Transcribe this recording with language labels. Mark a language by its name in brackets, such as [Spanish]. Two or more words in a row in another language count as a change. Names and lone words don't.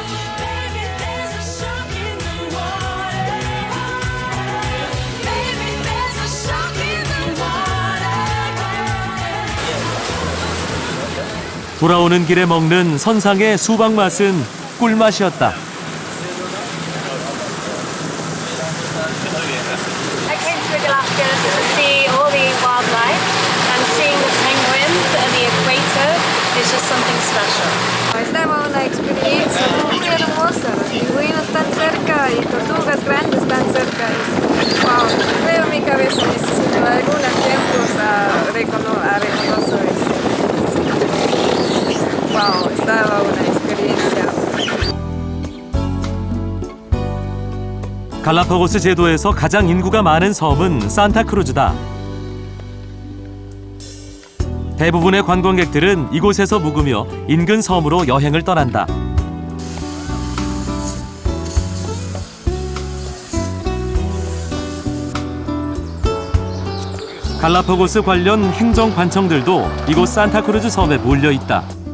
[Korean] 돌아오는 길에 먹는 선상의 수박 맛은 꿀맛이었다. [English] I came to Galapagos to see all the wildlife, and seeing the penguins and the equator is just something special. [Spanish] Estaba una experiencia muy hermosa. Los pingüinos tan cerca y tortugas grandes tan cerca. Wow, creo mi cabeza necesito algunos tiempos a reconocer esto. Wow, estaba una experiencia. [Korean] 갈라파고스 제도에서 가장 인구가 많은 섬은 산타크루즈다. 대부분의 관광객들은 이곳에서 묵으며 인근 섬으로 여행을 떠난다. 갈라파고스 관련 행정 관청들도 이곳 산타크루즈 섬에 몰려 있다.